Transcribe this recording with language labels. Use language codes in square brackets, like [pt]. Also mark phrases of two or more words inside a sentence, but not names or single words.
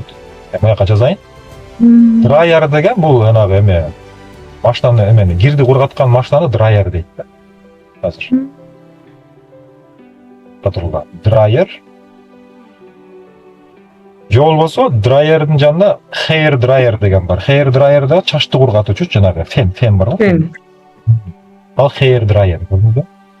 [ky] Мен жака жазайын. Dryer деген бул жанагы эме машинаны эмени кирди кургаткан машинаны dryer дейт. Азыр. Патрулда. Dryer. Же болбосо dryerдин жанында [en] hair dryer [ky] деген бар. [en] Hair dryerда [ky] чачты кургатуучу жанагы фен бар го. Ал [en] hair dryer.